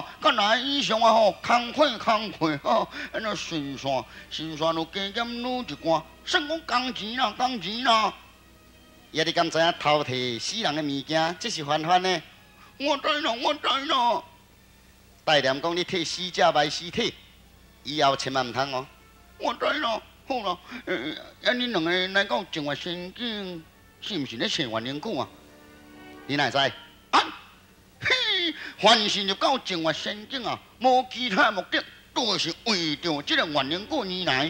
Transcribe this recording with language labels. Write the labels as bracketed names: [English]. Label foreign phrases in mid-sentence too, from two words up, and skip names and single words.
[Min Nan Chinese] 甲来以上啊吼，工课吼，安尼顺线就加减愈一寡。算讲工钱啦。也你敢知影偷摕死人的物件，这是犯法呢？我知啦。大念讲你替死者埋尸体，以后千万唔通哦。我知啦，好啦，恁两个来到正月仙境，是毋是咧找万年姑啊？你哪会知？啊，嘿，凡是入到正月仙境啊，无其他目的，都是为着这个万年姑而来。